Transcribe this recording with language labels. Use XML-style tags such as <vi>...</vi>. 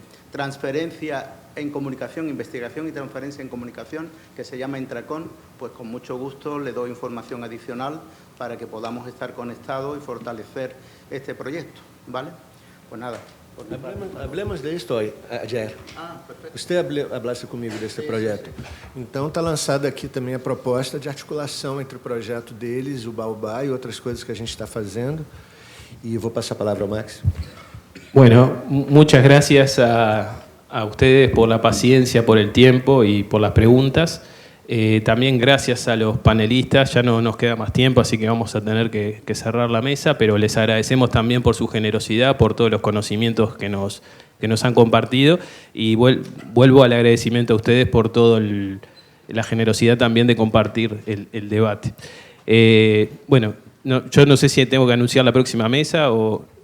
<es>Transferencia en comunicación, investigación y transferencia en comunicación, que se llama Intracon, pues con mucho gusto le doy información adicional para que podamos estar conectados y fortalecer este proyecto, ¿vale? Pues nada. Hablemos de esto ayer.</es> <pt>Perfeito. Você hablasse comigo desse projeto. Então, está lançada aqui também a proposta de articulação entre o projeto deles, o Baobá e outras coisas que a gente está fazendo. E vou passar a palavra ao Max.</pt> <es>Bueno, muchas gracias a ustedes por la paciencia, por el tiempo y por las preguntas. También gracias a los panelistas, ya no nos queda más tiempo, así que vamos a tener que cerrar la mesa, pero les agradecemos también por su generosidad, por todos los conocimientos que nos han compartido, y vuelvo al agradecimiento a ustedes por toda la generosidad también de compartir el debate. Bueno, yo no sé si tengo que anunciar la próxima mesa o...</es>